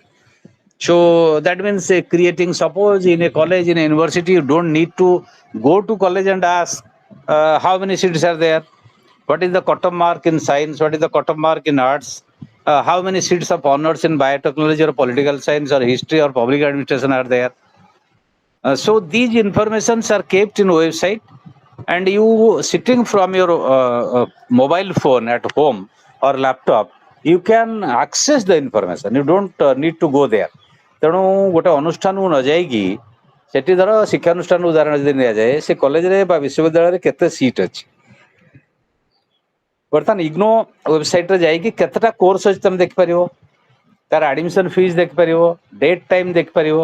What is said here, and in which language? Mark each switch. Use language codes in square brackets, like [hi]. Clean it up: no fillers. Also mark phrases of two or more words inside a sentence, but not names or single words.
[en] So that means creating, suppose in a college, in a university, you don't need to go to college and ask how many seats are there, what is the cut-off mark in science, what is the cut-off mark in arts, how many seats of honors in biotechnology or political science or history or public administration are there. So these informations are kept in website, and you sitting from your mobile phone at home or laptop, you can access the information. You don't need to go there. [or] ତେଣୁ ଗୋଟେ ଅନୁଷ୍ଠାନକୁ ନ ଯାଇକି ସେଠି ଧର ଶିକ୍ଷାନୁଷ୍ଠାନ ଉଦାହରଣ ଯଦି ନିଆଯାଏ, ସେ କଲେଜରେ ବା ବିଶ୍ୱବିଦ୍ୟାଳୟରେ କେତେ ସିଟ୍ ଅଛି, ବର୍ତ୍ତମାନ ଇଗ୍ନୋ ୱେବସାଇଟରେ ଯାଇକି କେତେଟା କୋର୍ସ ଅଛି ତମେ ଦେଖିପାରିବ, ତାର [en] admission fees [or] ଦେଖିପାରିବ, [en] date time [or] ଦେଖିପାରିବ।